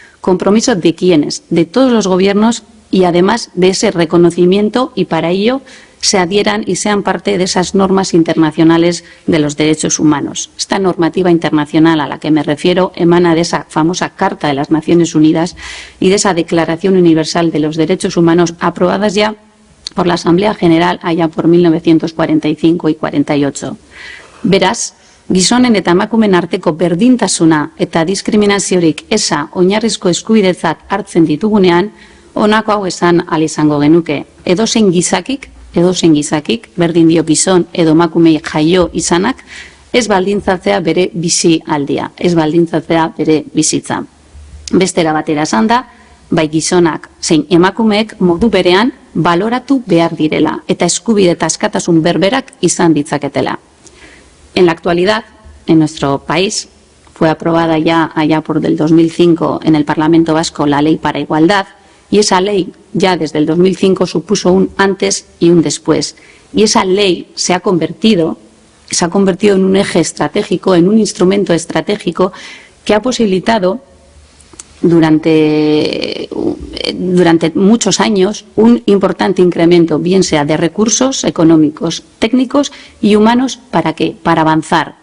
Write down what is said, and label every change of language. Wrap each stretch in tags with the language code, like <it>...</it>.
<es>¿Compromiso de quiénes? De todos los gobiernos y además de ese reconocimiento, y para ello se adhieran y sean parte de esas normas internacionales de los derechos humanos. Esta normativa internacional a la que me refiero emana de esa famosa Carta de las Naciones Unidas y de esa Declaración Universal de los Derechos Humanos aprobadas ya por la Asamblea General allá por 1945 y 48.</es> <eu>Beraz, gizonen eta emakumeen arteko berdintasuna eta diskriminaziorik eza oinarrizko eskubidetzat hartzen ditugunean, honako hau esan ahal izango genuke. Edozein gizakik, berdin dio gizon edo emakumei jaio izanak, ez baldintzatzea bere bizi aldia, ez baldintzatzea bere bizitza. Bestera batera esan da, bai gizonak zein emakumeek modu berean baloratu behar direla eta eskubide eta askatasun berberak izan ditzaketela.</eu> <es>En la actualidad, en nuestro país, fue aprobada ya allá por el 2005 en el Parlamento Vasco la Ley para Igualdad, y esa ley ya desde el 2005 supuso un antes y un después. Y esa ley se ha convertido en un eje estratégico, en un instrumento estratégico que ha posibilitado durante muchos años un importante incremento, bien sea de recursos económicos, técnicos y humanos, ¿para qué? Para avanzar.</es>